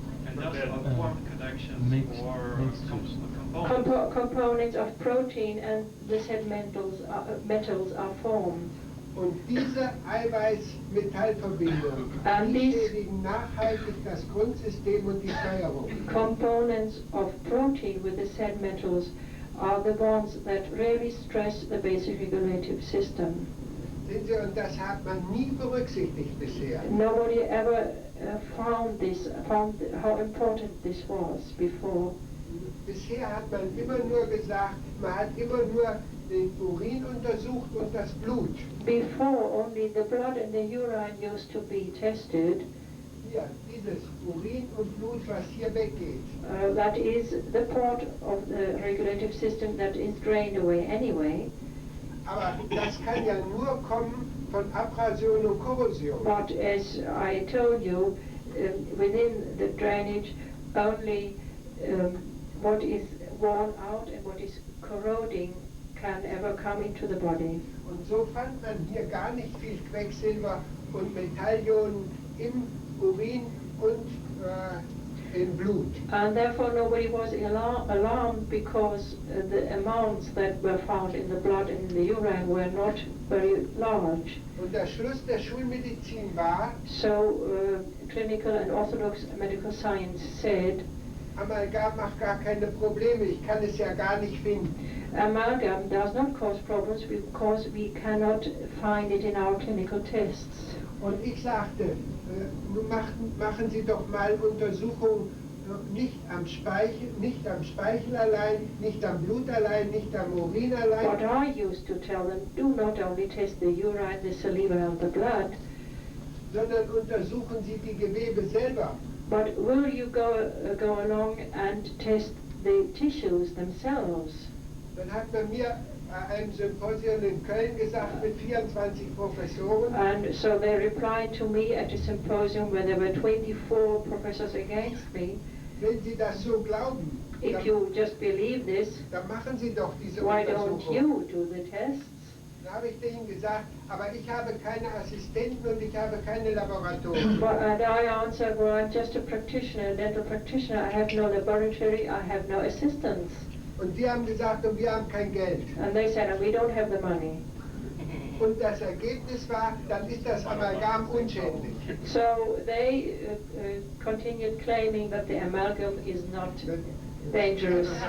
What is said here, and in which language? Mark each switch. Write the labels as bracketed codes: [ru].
[en] Industrial formed connections or components. Components of protein and the said metals are formed. [de] Und diese Eiweiß-Metallverbindungen, [en] And [de] die [en] these [de] schädigen nachhaltig das Grundsystem und die Steuerung. [en] components of protein with the said metals are the ones that really stress the basic regulative system. [de] Sehen Sie, und das hat man nie berücksichtigt bisher. [en] Nobody ever found how important this was before. [de] Bisher hat man immer nur gesagt, man hat immer nur den Urin untersucht und das Blut. [en] Before, only the blood and the urine used to be tested. [de] Hier, dieses Urin und Blut, was hier weggeht. [en] That is the part of the regulative system that is drained away anyway. [de] Aber das kann ja nur kommen von Abrasion und Korrosion. [en] But as I told you, within the drainage, only what is worn out and what is corroding can ever come into the body. [de] Und so fand man hier gar nicht viel Quecksilber und Metallionen im Urin und im Blut. [en] And therefore nobody was alarmed because the amounts that were found in the blood and in the urine were not very large. [de] Und der Schluss der Schulmedizin war, [en] So clinical and orthodox medical science said, [de] Amalgam macht gar keine Probleme, ich kann es ja gar nicht finden. [en] amalgam does not cause problems because we cannot find it in our clinical tests. [de] Und ich sagte, nun machen Sie doch mal Untersuchungen nicht am Speichel allein, nicht am Blut allein, nicht am Urin allein, [en] What I used to tell them, do not only test the urine, the saliva and the blood, [de] sondern untersuchen Sie die Gewebe selber. [en] but will you go along and test the tissues themselves? [de] Dann hat man mir bei einem Symposium in Köln gesagt mit 24 Professoren, [en] And so they replied to me at a symposium where there were 24 professors against me. [de] wenn Sie das so glauben, [en] If you just believe this, [de] dann machen Sie doch diese [en] why don't [de] Untersuchung. [en] you do the tests? [de] Dann habe ich denen gesagt, aber ich habe keine Assistenten und ich habe keine Laboratorien. [en] And I answered, well, I'm just a practitioner, a dental practitioner. I have no laboratory, I have no assistants. [de] Und die haben gesagt, und wir haben kein Geld. [en] And they said, we don't have the money. [de] Und das Ergebnis war, dann ist das Amalgam unschädlich. [en] So they continued claiming that the amalgam is not dangerous.